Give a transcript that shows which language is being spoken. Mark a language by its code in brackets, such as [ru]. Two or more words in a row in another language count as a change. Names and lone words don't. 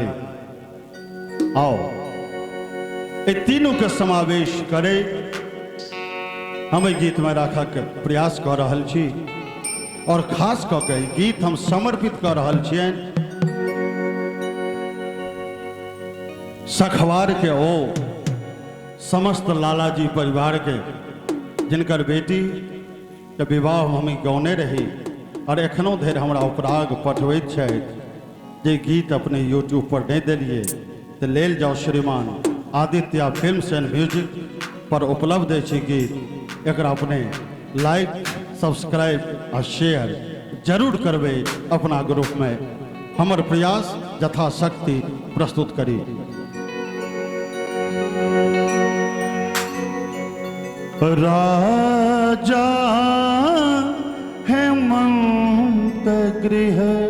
[mai] आओ ये तीनों के समावेश करे हम गीत में राखा के प्रयास कर रहल छी और खास कऽ के गीत हम समर्पित कर रहल छियनि सखवार के ओ समस्त लालाजी परिवार के, जिनकर बेटी के विवाह हम गौने रही और एखनो धरि हमरा उपराग पठबैत छथि। जे गीत अपने यूट्यूब पर नहीं देलिए तो लेल जाओ, श्रीमान आदित्य फिल्म्स एंड म्यूजिक पर उपलब्ध है गीत। एकरा अपने [en] like subscribe [mai] और शेयर जरूर करबे। अपना ग्रुप में हमर प्रयास यथाशक्ति प्रस्तुत करी। राजा हेमंत गृह